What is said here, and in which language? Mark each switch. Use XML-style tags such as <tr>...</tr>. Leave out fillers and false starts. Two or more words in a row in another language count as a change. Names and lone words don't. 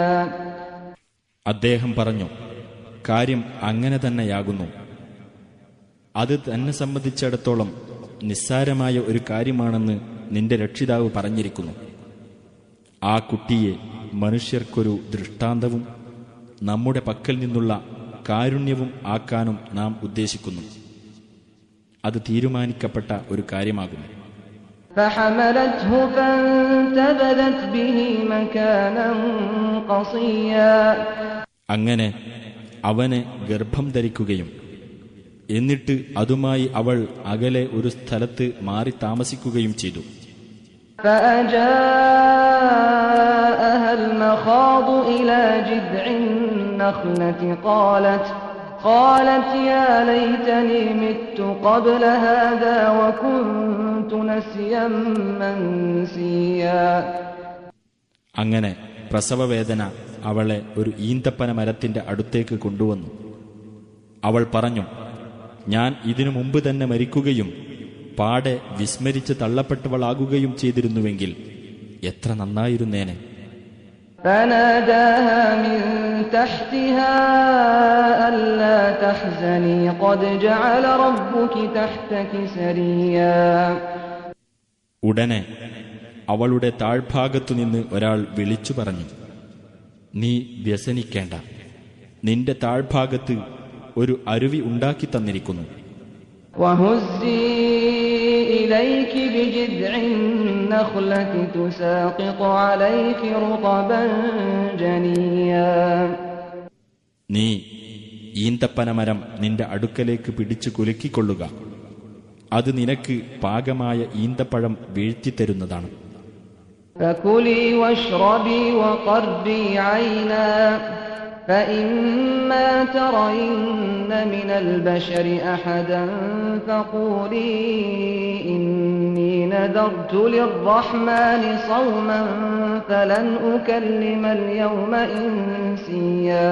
<ml>അദ്ദേഹം പറഞ്ഞു, കാര്യം അങ്ങനെ തന്നെയാകുന്നു. അത് തന്നെ സംബന്ധിച്ചിടത്തോളം നിസ്സാരമായ ഒരു കാര്യമാണെന്ന് നിന്റെ രക്ഷിതാവ് പറഞ്ഞിരിക്കുന്നു. ആ കുട്ടിയെ മനുഷ്യർക്കൊരു ദൃഷ്ടാന്തവും നമ്മുടെ പക്കൽ നിന്നുള്ള കാരുണ്യവും ആക്കാനും നാം ഉദ്ദേശിക്കുന്നു. അത് തീരുമാനിക്കപ്പെട്ട ഒരു കാര്യമാകുന്നു.</ml> <ar>فحملته فانتبذت به مكانا قصيا.</ar> <ml>അങ്ങനെ അവനെ ഗർഭം ധരിക്കുകയും എന്നിട്ട് അതുമായി അവൾ അകലെ ഒരു സ്ഥലത്ത് മാറി താമസിക്കുകയും ചെയ്തു.</ml> <ar>فأجاءها المخاض إلى جذع النخلة قالت يا ليتني مت قبل هذا وكنت نسيا منسيا.</ar> <ml>അങ്ങനെ പ്രസവവേദന അവളെ ഒരു ഈന്തപ്പന മരത്തിന്റെ അടുത്തേക്ക് കൊണ്ടുവന്നു. അവൾ പറഞ്ഞു, ഞാൻ ഇതിനു മുമ്പ് തന്നെ മരിക്കുകയും പാടെ വിസ്മരിച്ച് തള്ളപ്പെട്ടവളാകുകയും ചെയ്തിരുന്നുവെങ്കിൽ എത്ര നന്നായിരുന്നേനെ.</ml> <ar>فناداها من تحتها ألا تحزني قد جعل ربك تحتك سريا.</ar> <ml>ഉടനെ അവളുടെ താഴ്ഭാഗത്തുനിന്ന് ഒരാൾ വിളിച്ചു പറഞ്ഞു, നീ വ്യസനിക്കേണ്ട, നിന്റെ താഴ്ഭാഗത്ത് ഒരു അരുവി ഉണ്ടാക്കി തന്നിരിക്കുന്നു.</ml> <ar>وهزي إليك بجذع النخلة تساقط عليك رطبا جنيا.</ar> <ml>നീ ഈന്തപ്പനമരം നിന്റെ അടുക്കലേക്ക് പിടിച്ചു കുലുക്കിക്കൊള്ളുക, അത് നിനക്ക് പാകമായ ഈന്തപ്പഴം വീഴ്ത്തിത്തരുന്നതാണ്.</ml> <ar>فكلي واشربي وقري عينا فإما ترين من البشر أحدا فقولي إني نذرت للرحمن صوما فلن أكلم اليوم إنسيا.</ar>